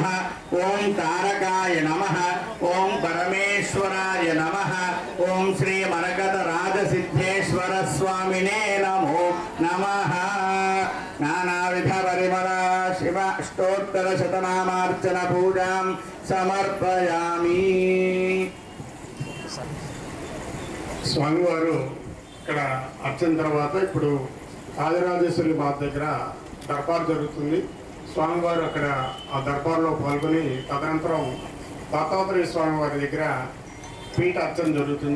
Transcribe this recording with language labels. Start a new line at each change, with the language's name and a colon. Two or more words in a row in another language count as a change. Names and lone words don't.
Sanskrit: ओम तारकाय नमः। ओम परमेश्वराय नमः। ओम श्री मरकत राजसिद्धेश्वर स्वामिने नमो नमः। नानाविध परिमल शिव अष्टोत्तर शतनामार्चन पूजां సమర్పయామి.
Telugu: స్వామివారు ఇక్కడ అర్చన తర్వాత ఇప్పుడు రాజరాజేశ్వరి మాత దగ్గర దర్బార్ జరుగుతుంది. స్వామివారు అక్కడ ఆ దర్బార్లో పాల్గొని తదనంతరం దత్తాత్రేయ స్వామివారి దగ్గర పీఠ అర్చన జరుగుతుంది.